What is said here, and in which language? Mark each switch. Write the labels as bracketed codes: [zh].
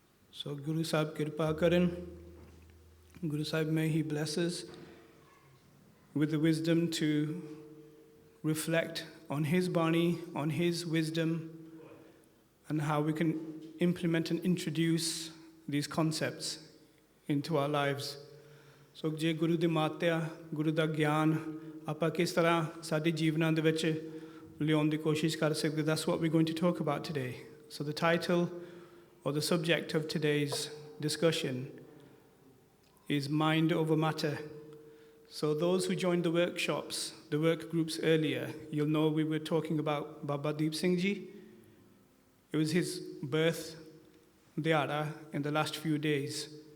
[en] So Guru Sahib Kirpa Karan, Guru Sahib may he bless us with the wisdom to reflect on his Bani, on his wisdom, and how we can implement and introduce these concepts into our lives. [pa] So ਜੇ ਗੁਰੂ ਦੀ ਮਾਤਿਆ, ਗੁਰੂ ਦਾ ਗਿਆਨ ਆਪਾਂ ਕਿਸ ਤਰ੍ਹਾਂ ਸਾਡੇ ਜੀਵਨਾਂ ਦੇ ਵਿੱਚ ਲਿਆਉਣ ਦੀ ਕੋਸ਼ਿਸ਼ ਕਰ ਸਕਦੇ, [en] that's what we're going to talk about today. So the title or the subject of today's discussion is Mind Over Matter. So those who joined the workshops, the work groups earlier, you'll know we were talking about Baba Deep Singh Ji. It was his birth dhyara in the last few days.